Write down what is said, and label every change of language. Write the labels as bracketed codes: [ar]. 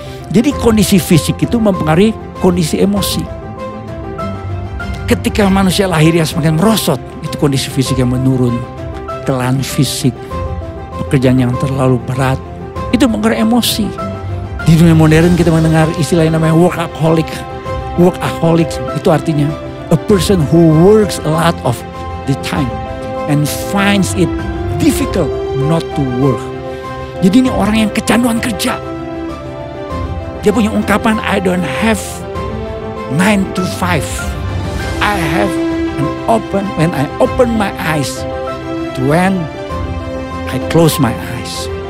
[id] Jadi kondisi fisik itu mempengaruhi kondisi emosi. Ketika manusia lahiriah semakin merosot, itu kondisi fisik yang menurun, kelelahan fisik, pekerjaan yang terlalu berat, itu mempengaruhi emosi. Di dunia modern kita mendengar istilah yang namanya workaholic. [en] Workaholic [id] itu artinya [en] a person who works a lot of the time and finds it difficult not to work. [id] Jadi ini orang yang kecanduan kerja. Dia punya ungkapan, [en] I don't have 9 to 5. I have when I open my eyes to when I close my eyes.